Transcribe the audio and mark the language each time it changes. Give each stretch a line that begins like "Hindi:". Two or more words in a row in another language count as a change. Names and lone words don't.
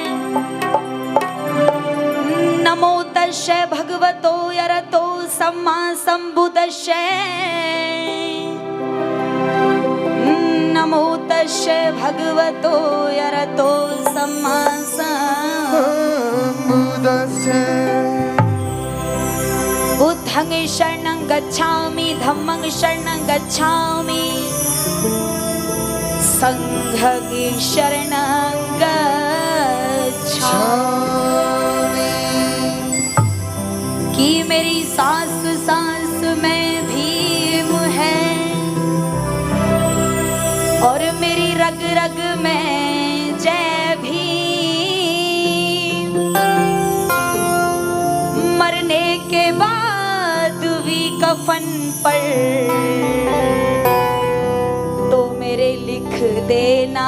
Pali: नमो तस्यै भगवतो अरहतो सम्मा सम्बुद्धिस्यै, नमो तस्यै भगवतो अरहतो सम्मा सम्बुद्धिस्यै। बुद्धं शरणं गच्छामि, धम्मं शरणं गच्छामि, संघं शरणं गच्छामि।
Hindi: कि मेरी सांस सांस में भीम है और मेरी रग रग में जय भीम। मरने के बाद भी कफन पर तो मेरे लिख देना